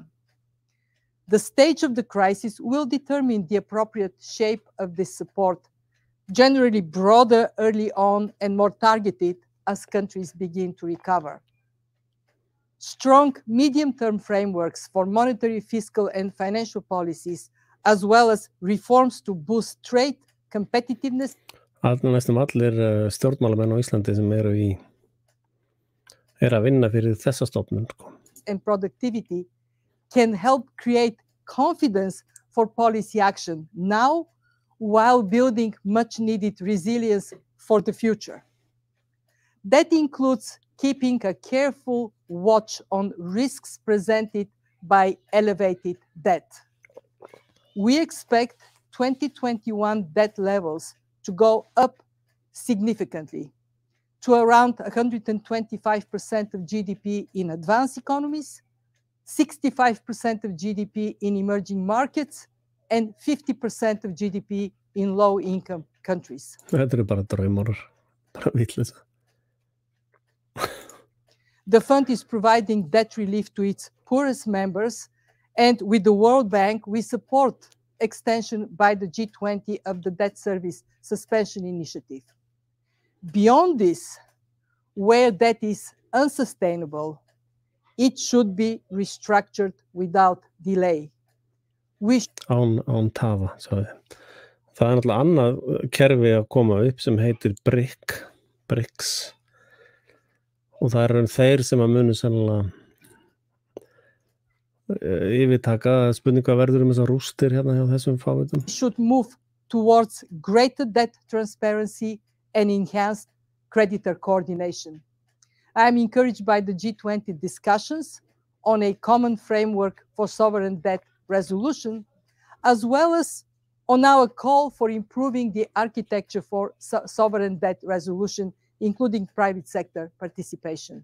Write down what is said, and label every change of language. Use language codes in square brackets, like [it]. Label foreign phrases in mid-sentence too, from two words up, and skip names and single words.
[en] The stage of the crisis will determine the appropriate shape of this support, generally broader early on and more targeted as countries begin to recover. Strong medium-term frameworks for monetary, fiscal, and financial policies, as well as reforms to boost trade, competitiveness. [is] Næstum allir stjórnmálamenn á Íslandi sem eru að vinna fyrir þessa stofnun. [en] And productivity can help create confidence for policy action now while building much needed resilience for the future. That includes keeping a careful watch on risks presented by elevated debt. We expect 2021 debt levels to go up significantly to around 125% of GDP in advanced economies, 65% of GDP in emerging markets, and 50% of GDP in low-income countries. [is] Þetta bara draumar, bara vitleysa. [en] The fund is providing debt relief to its poorest members, and with the World Bank, we support extension by the G20 of the debt service suspension initiative. Beyond this, where debt is unsustainable, it should be restructured without delay. [is] Án tafa, sagði. Það er náttúrulega annað kerfi að koma upp sem heitir BRICS. Og það eru þeir sem að munu sennilega yfirtaka spurninga verður þessar rústir hérna hjá þessum fávitum. [en] Should move towards greater debt transparency and enhanced creditor coordination. I am encouraged by the G20 discussions on a common framework for sovereign debt resolution, as well as on our call for improving the architecture for sovereign debt resolution, including private sector participation.